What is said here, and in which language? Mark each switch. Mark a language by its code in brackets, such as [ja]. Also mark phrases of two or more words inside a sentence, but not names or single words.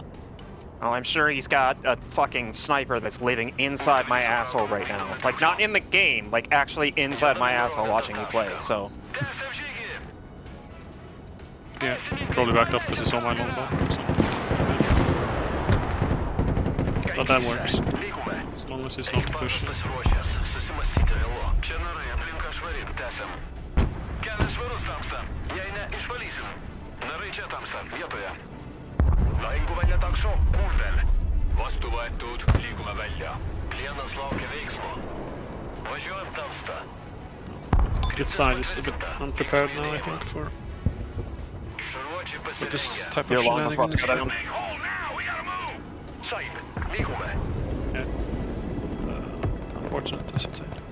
[en] Oh, I'm sure he's got a fucking sniper that's living inside my asshole right now. Like, not in the game, like actually inside my asshole watching me play, so. Yeah, probably backed off because he saw my longbow or something. But that works. As long as he's not pushing. [et] Lahinguvälja takso, kuuldel. Vastu võetud, liigume välja. Linnanslauke Viiksmaa. [lt] Važiuojam tamsta. [en] This side is a bit unprepared now, I think, for this type of shenanigans. Yeah. Unfortunate, I should say.